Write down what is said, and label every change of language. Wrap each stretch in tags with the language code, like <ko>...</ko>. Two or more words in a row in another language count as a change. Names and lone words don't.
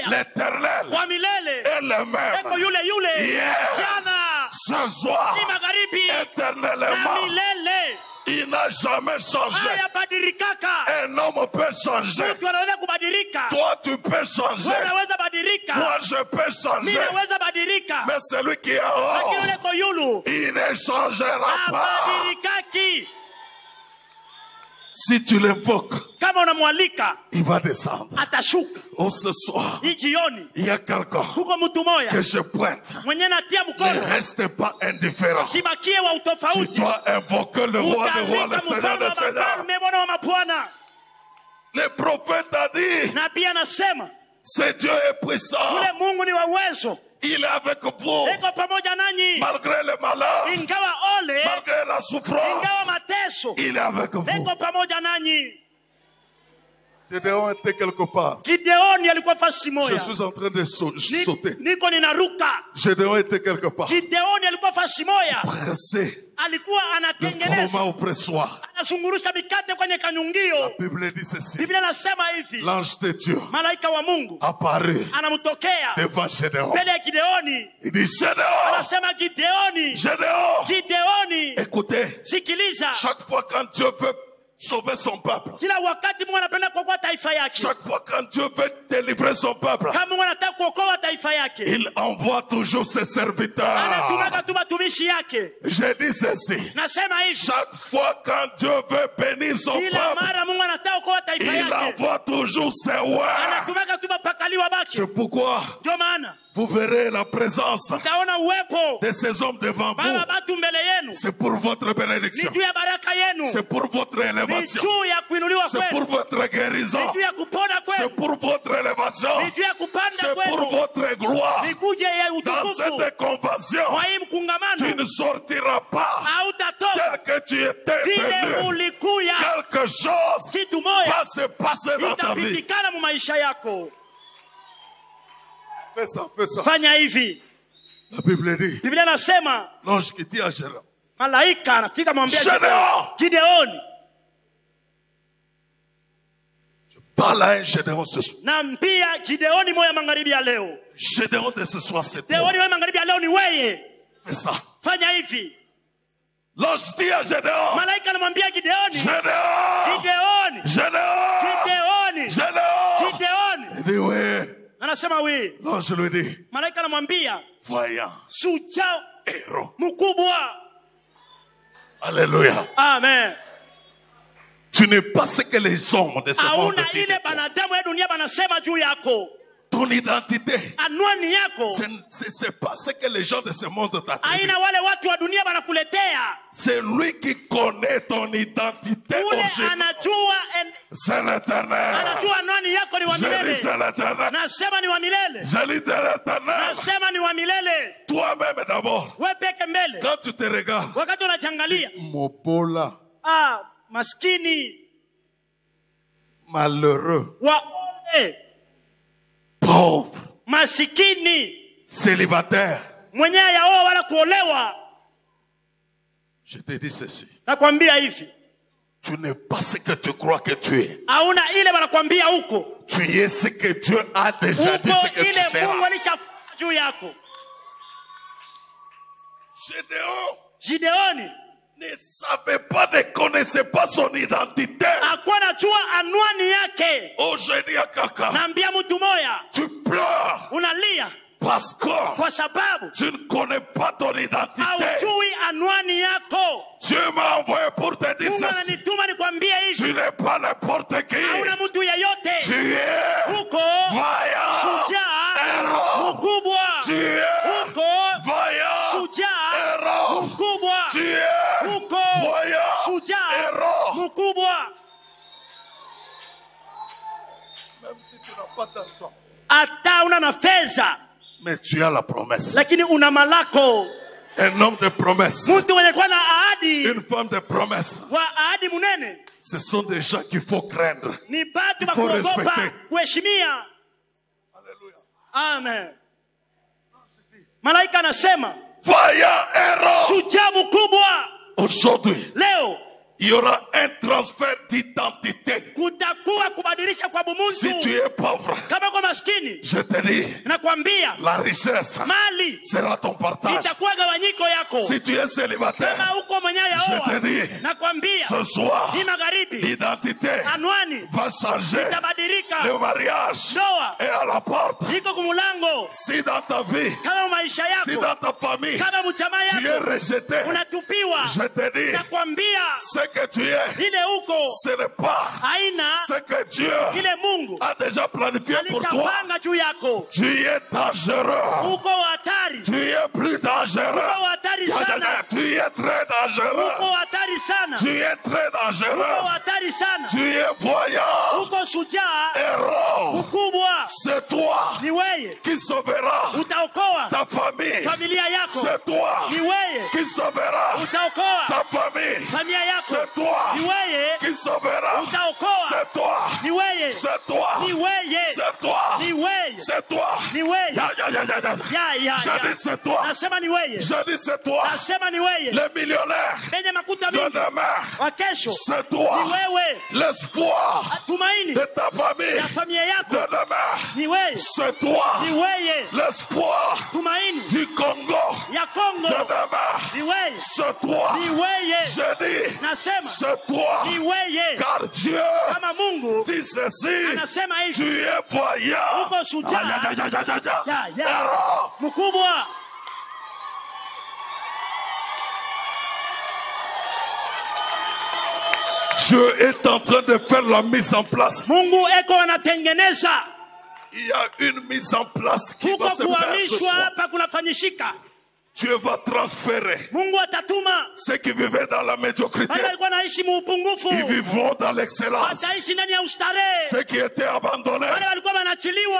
<fr>l'Éternel</fr> <sw>Wa milele.</sw> <fr>est le</fr> <sw>Eko</sw> <fr>même.</fr> <sw>yule yule. Yeah. Jana.</sw> <fr>Ce soir,</fr> <sw>Ni magharibi. Na</sw> <fr>éternellement,</fr> <sw>milele.</sw> <fr>il n'a jamais changé.</fr> <sw>Hayabadilikaka.</sw> <fr>Un homme peut changer.</fr> <sw>Mtu anaweza kubadilika.</sw> <fr>Toi, tu peux changer.</fr> <sw>Wewe unaweza badilika.</sw> <fr>Moi, je peux</fr> <sw>Mimi</sw> <fr>changer.</fr> <sw>naweza badilika.</sw> <fr>Mais celui qui est en</fr> <sw>Lakini</sw> <fr>haut,</fr> <sw>yule ko yulu.</sw> <fr>il ne changera pas.</fr> <sw>Abadilikaki.</sw> <fr>Si tu l'invoques,</fr> <sw>Kama unamwalika,</sw> <fr>il va descendre.</fr> <sw>atashuka.</sw> <fr>Oh, ce soir,</fr> <sw>Hii jioni.</sw> <fr>il y a quelqu'un</fr> <sw>Kuko mtu moya.</sw> <fr>que je pointe.</fr> <sw>Mwenye natia</sw> <fr>Ne</fr> <sw>mkono.</sw> <fr>reste pas indifférent.</fr> <sw>Sibakie wa</sw> <fr>Tu</fr> <sw>utofauti.</sw> <fr>dois invoquer le roi des rois, le</fr> <sw>Utalika</sw> <fr>Seigneur</fr> <sw>mfalme</sw> <fr>des</fr> <sw>wa</sw> <fr>seigneurs.</fr> <sw>mafalme, Bwana wa mabwana.</sw> <fr>Le prophète a dit,</fr> <sw>Nabii anasema,</sw> <fr>ce Dieu est puissant.</fr> <sw>ule Mungu ni wa uwezo.</sw> <fr>Il est avec vous.</fr> <sw>Eko pamoja nanyi.</sw> <fr>Malgré le malheur,</fr> <sw>Ingawa ole,</sw> <fr>malgré la souffrance,</fr> <sw>ingawa mateso,</sw> <fr>il est avec vous.</fr> <sw>eko pamoja nanyi.</sw> <fr>Gédéon était quelque part.</fr> <sw>Gideoni alikuwa fasi</sw> <fr>Je</fr> <sw>moja.</sw> <fr>suis en train de sauter.</fr> <sw>Niko ninaruka.</sw> <fr>Gédéon était quelque part.</fr> <sw>Gideoni alikuwa fasi moja.</sw> <fr>Pressé.</fr> <sw>Alikuwa</sw> <fr>Le</fr> <sw>anatengeneza,</sw> <fr>format au pressoir.</fr> <sw>anazungurusha mikate kwenye</sw> <fr>La</fr> <sw>kanyungio.</sw> <fr>Bible dit ceci.</fr> <sw>Biblia nasema hivi,</sw> <fr>L'ange de Dieu</fr> <sw>malaika wa Mungu</sw> <fr>apparaît</fr> <sw>anamtokea</sw> <fr>devant Gédéon.</fr> <sw>mbele ya Gideoni.</sw> <fr>Il dit, Gédéon,</fr> <sw>Anasema Gideoni,</sw> <fr>Gédéon,</fr> <sw>Gideoni,</sw> <fr>écoutez,</fr> <sw>sikiliza.</sw> <fr>chaque fois quand Dieu veut sauver son peuple,</fr> <sw>Kila wakati Mungu anapenda kuokoa taifa yake.</sw> <fr>chaque fois quand Dieu veut délivrer son peuple,</fr> <sw>Kama Mungu anataka kuokoa taifa yake,</sw> <fr>il envoie toujours ses serviteurs.</fr> <sw>anatumaka tu batumishi yake.</sw> <fr>Je dis ceci.</fr> <sw>Nasema hivi,</sw> <fr>Chaque fois quand Dieu veut bénir son</fr> <sw>kila</sw> <fr>peuple,</fr> <sw>mara Mungu anataka kuokoa taifa</sw> <fr>il</fr> <sw>yake,</sw> <fr>envoie toujours ses rois.</fr> <sw>anatumaka tu bapakaliwa bake.</sw> <fr>C'est pourquoi</fr> <sw>Ndio maana</sw> <fr>vous verrez la présence</fr> <sw>utaona uwepo</sw> <fr>de ces hommes devant</fr> <sw>baba</sw> <fr>vous.</fr> <sw>batu mbele yenu.</sw> <fr>C'est pour votre</fr> <sw>Ni</sw> <fr>bénédiction.</fr> <sw>juu ya baraka yenu,</sw> <fr>C'est pour votre</fr> <sw>ni</sw> <fr>élévation.</fr> <sw>juu ya kuinuliwa</sw> <fr>C'est pour</fr> <sw>kwenu,</sw> <fr>votre guérison.</fr> <sw>ni juu ya kupona</sw> <fr>C'est</fr> <sw>kwenu,</sw> <fr>pour votre élévation.</fr> <sw>ni juu ya kupanda</sw> <fr>C'est pour</fr> <sw>kwenu,</sw> <fr>votre gloire.</fr> <sw>ni kuja ya</sw> <fr>Dans</fr> <sw>utukufu.</sw> <fr>cette convention,</fr> <sw>Kwa hii</sw> <fr>tu</fr> <sw>mkungamano</sw> <fr>ne sortiras pas</fr> <sw>hautatoka</sw> <fr>tel que tu étais</fr> <sw>vile</sw> <fr>venu.</fr> <sw>ulikuya.</sw> <fr>Quelque chose</fr> <sw>Kitu moja</sw> <fr>va se passer dans ta vie.</fr> <sw>itapitikana mu maisha yako.</sw> <fr>Fais ça, fais ça.</fr> <sw>Fanya hivi.</sw> <fr>La Bible dit,</fr> <sw>Biblia nasema</sw> <fr>l'ange qui dit à Gédéon,</fr> <sw>malaika anafika mwambia</sw> <fr>Gédéon,</fr> <sw>Gideoni,</sw> <fr>parle à un Gédéon ce soir.</fr> <sw>naambia Gideoni moya magharibi ya leo.</sw> <fr>Gédéon de ce soir, c'est toi.</fr> <sw>Gideoni moya magharibi ya leo ni weye.</sw> <fr>Fais ça.</fr> <sw>Fanya hivi.</sw> <fr>L'ange dit à Gédéon,</fr> <sw>Malaika anamwambia Gideoni,</sw> <fr>Gédéon,</fr> <sw>Gideoni,</sw> <fr>Gédéon,</fr> <sw>Gideoni,</sw> <fr>Gédéon.</fr> <sw>Gideoni.</sw> <fr>Il dit oui.</fr> <sw>Anasema oui.</sw> <fr>L'ange lui dit,</fr> <sw>Malaika anamwambia</sw> <fr>voyant,</fr> <sw>shujaa</sw> <fr>héros.</fr> <sw>mkubwa.</sw> <fr>Alléluia.</fr> <sw>Amen.</sw> <fr>Tu n'es pas ce que les hommes de ce monde</fr> <sw>Hauna</sw> <fr>disent.</fr> <sw>ile banadamu ya dunia banasema juu yako.</sw> <fr>Ton identité,</fr> <sw>Anwani yako</sw> <fr>c'est pas ce que les gens de ce monde t'attribuent.</fr> <sw>aina wale watu wa dunia banakuletea.</sw> <fr>Ce C'est lui qui connaît ton identité</fr> <sw>ule</sw> <fr>originale.</fr> <sw>anajua</sw> <fr>C'est l'Éternel.</fr> <sw>anajua anwani yako ni wa</sw> <fr>Je dis</fr> <sw>milele.</sw> <fr>c'est l'Éternel.</fr> <sw>Nasema ni wa milele.</sw> <fr>Je dis c'est l'Éternel.</fr> <sw>Nasema ni wa milele.</sw> <fr>Toi-même d'abord.</fr> <sw>Wewe peke mbele.</sw> <fr>Quand tu te regardes.</fr> <sw>Wakati unajangalia.</sw> <ln>Mopola.</ln> <sw>Maskini.</sw> <fr>Malheureux.</fr> <sw>Waone.</sw> <fr>Pauvre.</fr> <sw>Masikini.</sw> <fr>Célibataire.</fr> <sw>Mwenye yaoa wala kuolewa.</sw> <fr>Je te dis ceci.</fr> <sw>Nakwambia hivi.</sw> <fr>Tu n'es pas ce que tu crois que tu es.</fr> <sw>Hauna ile wanakwambia huko.</sw> <fr>Tu es ce que Dieu a déjà dit ce que tu</fr> <sw>ile</sw> <fr>seras.</fr> <sw>Mungu alishafanya juu yako.</sw> <fr>Gideoni ne savait pas, ne connaissait pas son identité.</fr> <sw>Hakuwa najua anwani yake.</sw> <fr>Oh, je dis à quelqu'un.</fr> <sw>Naambia mtu moya.</sw> <fr>Tu pleures.</fr> <sw>Unalia.</sw> <fr>Parce que</fr> <sw>kwa sababu</sw> <fr>tu ne connais pas ton identité.</fr> <sw>Haujui anwani yako.</sw> <fr>Dieu m'a envoyé pour te dire</fr> <sw>Mungu</sw> <fr>ceci.</fr> <sw>ananituma nikwambie hivi.</sw> <fr>Tu n'es pas n'importe qui.</fr> <sw>Hauna mtu yeyote.</sw> <fr>Tu es</fr> <sw>huko</sw> <fr>vaillant,</fr> <sw>shujaa,</sw> <fr>héros.</fr> <sw>mkubwa.</sw> <fr>Tu es</fr> <sw>huko</sw> <fr>vaillant,</fr> <sw>shujaa,</sw> <fr>héros.</fr> <sw>mkubwa.</sw> <fr>Tu es</fr> <sw>huko</sw> <fr>vaillant,</fr> <sw>shujaa,</sw> <fr>héros.</fr> <sw>mkubwa.</sw> <fr>Même si tu n'as pas d'argent,</fr> <sw>hata una na fedha,</sw> <fr>mais tu as la promesse.</fr> <sw>lakini una malako.</sw> <fr>Un homme de promesse.</fr> <sw>Mtu mwenye kuwa na ahadi.</sw> <fr>Une femme de promesse.</fr> <sw>Wa ahadi munene.</sw> <fr>Ce sont des gens qu'il faut craindre.</fr> <sw>Ni batu</sw> <fr>Il faut</fr> <sw>bakuogopa,</sw> <fr>respecter.</fr> <sw>kuheshimia.</sw> <fr>Alléluia.</fr> <sw>Amen. Malaika anasema,</sw> <fr>Vaillant héros.</fr> <sw>shujaa mkubwa.</sw> <fr>Aujourd'hui,</fr> <sw>Leo</sw> <fr>il y aura un transfert d'identité.</fr> <sw>kutakuwa kubadilisha kwa bumuntu.</sw> <fr>Si tu es pauvre,</fr> <sw>kama kwa maskini,</sw> <fr>je te dis,</fr> <sw>nakwambia</sw> <fr>la richesse</fr> <sw>mali</sw> <fr>sera ton partage.</fr> <sw>itakuwa gawanyiko yako.</sw> <fr>Si tu es célibataire,</fr> <sw>kama uko mwenyewe</sw> <fr>je</fr> <sw>yaoa,</sw> <fr>te dis,</fr> <sw>nakwambia</sw> <fr>ce soir,</fr> <sw>hii magharibi</sw> <fr>l'identité</fr> <sw>anwani</sw> <fr>va changer.</fr> <sw>itabadilika.</sw> <fr>Le mariage</fr> <sw>Ndoa</sw> <fr>est à la porte.</fr> <sw>iko kumulango.</sw> <fr>Si dans ta vie,</fr> <sw>Kama maisha</sw> <fr>si</fr> <sw>yako,</sw> <fr>dans ta famille,</fr> <sw>kama mchama</sw> <fr>tu es</fr> <sw>yako</sw> <fr>rejeté,</fr> <sw>unatupiwa,</sw> <fr>je te dis,</fr> <sw>nakwambia</sw> <fr>ce que tu es,</fr> <sw>ile uko</sw> <fr>ce n'est pas</fr> <sw>haina</sw> <fr>ce que Dieu</fr> <sw>ile Mungu</sw> <fr>a déjà planifié pour toi.</fr> <sw>alishapanga juu yako.</sw> <fr>Tu es dangereux.</fr> <sw>Uko hatari.</sw> <fr>Tu es plus dangereux.</fr> <sw>Uko hatari sana.</sw> <fr>Tu es très dangereux.</fr> <sw>Uko hatari sana.</sw> <fr>Tu es très dangereux.</fr> <sw>Uko hatari sana.</sw> <fr>Tu es voyant.</fr> <sw>Uko shujaa</sw> <fr>Héros.</fr> <sw>mkubwa.</sw> <fr>C'est toi</fr> <sw>Ni wewe</sw> <fr>qui sauvera</fr> <sw>utaokoa</sw> <fr>ta famille.</fr> <sw>familia yako.</sw> <fr>C'est toi</fr> <sw>Ni wewe</sw> <fr>qui sauvera</fr> <sw>utaokoa</sw> <fr>ta famille.</fr> <sw>familia yako.</sw> <fr>C'est toi</fr> <sw>Ni wewe</sw> <fr>qui sauvera.</fr> <sw>utaokoa.</sw> <fr>C'est toi.</fr> <sw>Ni wewe.</sw> <fr>C'est toi.</fr> <sw>Ni wewe.</sw> <fr>C'est toi.</fr> <sw>Ni wewe.</sw> <fr>C'est toi.</fr> <sw>Ni wewe. Ya.</sw> <fr>Je dis c'est toi.</fr> <sw>Nasema ni wewe.</sw> <fr>Je dis c'est toi.</fr> <sw>Nasema ni wewe.</sw> <fr>Les millionnaires</fr> <sw>Benye makuta</sw> <fr>de</fr> <sw>mingi</sw> <fr>demain,</fr> <sw>wa kesho</sw> <fr>c'est toi.</fr> <sw>ni wewe.</sw> <fr>L'espoir</fr> <sw>Tumaini</sw> <fr>de ta famille</fr> <sw>ya familia</sw> <fr>de</fr> <sw>yako</sw> <fr>demain,</fr> <sw>ni wewe.</sw> <fr>c'est toi.</fr> <sw>Ni wewe.</sw> <fr>L'espoir</fr> <sw>Tumaini</sw> <fr>du Congo</fr> <sw>ya Kongo</sw> <fr>de demain,</fr> <sw>ni wewe.</sw> <fr>c'est toi.</fr> <sw>Ni wewe.</sw> <fr>Je dis,</fr> <sw>Nasema</sw> <fr>c'est toi.</fr> <sw>ni wewe.</sw> <fr>Car Dieu</fr> <sw>Kama Mungu</sw> <fr>dit ceci,</fr> <sw>anasema</sw> <fr>tu</fr> <sw>hivi,</sw> <fr>es voyant.</fr> <sw>uko shujaa ya</sw> <fr>Héros.</fr> <sw>mkubwa.</sw> <fr>Dieu est en train de faire la mise en place.</fr> <sw>Mungu eko anatengeneza.</sw> <fr>Il y a une mise en place qui</fr> <sw>Kuko</sw> <fr>va se faire ce</fr> <sw>kuhamishwa</sw> <fr>soir.</fr> <sw>hapa kunafanyishika.</sw> <fr>Dieu va transférer</fr> <sw>Mungu atatuma</sw> <fr>ceux qui vivaient dans la médiocrité.</fr> <sw>wale walikuwa naishi muupungufu,</sw> <fr>Ils vivront dans l'excellence.</fr> <sw>wataishi ndani ya ustarehe.</sw> <fr>Ceux qui étaient abandonnés</fr> <sw>Wale walikuwa wanachiliwa</sw>